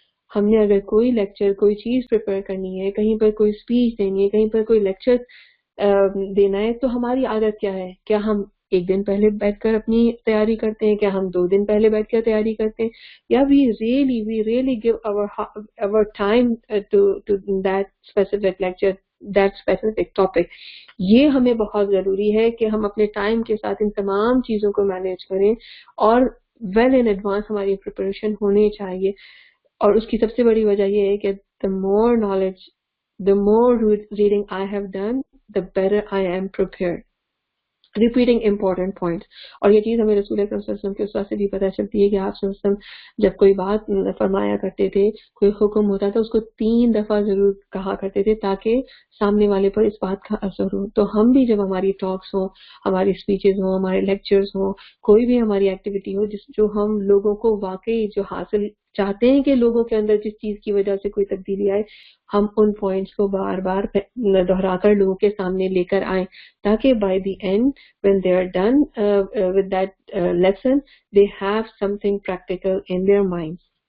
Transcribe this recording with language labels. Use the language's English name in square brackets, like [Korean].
[Urdu] ہم نے اگر کوئی لیکچر, کوئی چیز پریپیئر کرنی ہے, کہیں پر کوئی اسپیچ دینی ہے, کہیں پر کوئی لیکچر دینا ہے, تو ہماری عادت کیا ہے؟ کیا ہم ایک دن پہلے بیٹھ کر اپنی تیاری کرتے ہیں؟ کیا ہم 2 دن پہلے بیٹھ کر تیاری کرتے ہیں؟ یا [English] we really give our time to that specific lecture, that specific topic. [Urdu] یہ ہمیں بہت ضروری ہے کہ ہم اپنے ٹائم کے ساتھ ان تمام چیزوں کو مینیج کریں, اور [English] well in advance [Urdu] ہماری پریپریشن ہونی چاہیے. اور اس کی سب سے بڑی وجہ یہ ہے کہ [English] the more knowledge, the more reading I have done, the better I am prepared. Repeating important points. [Urdu] اور یہ چیز ہمیں رسول اکرم صلی اللہ علیہ وسلم کے استاد سے بھی پتہ چلتی ہے کہ آپ صلی اللہ علیہ وسلم جب کوئی بات فرمایا کرتے تھے, کوئی حکم ہوتا تھا, اس کو 3 دفعہ ضرور کہا کرتے تھے تاکہ سامنے والے پر اس بات کا اثر ہو. تو ہم بھی جب ہماری ٹاکس ہوں, ہماری اسپیچز ہوں, ہمارے لیکچرز ہوں, کوئی بھی ہماری ایکٹیویٹی ہو جو ہم لوگوں کو واقعی جو حاصل چاہتے ہیں کہ لوگوں کے اندر جس چیز کی وجہ سے کوئی تبدیلی آئے, ہم ان پوائنٹس کو بار بار دہرا کر لوگوں کے سامنے لے کر آئیں, تاکہ [English] By the end when they are done with that lesson, they have something practical in their minds.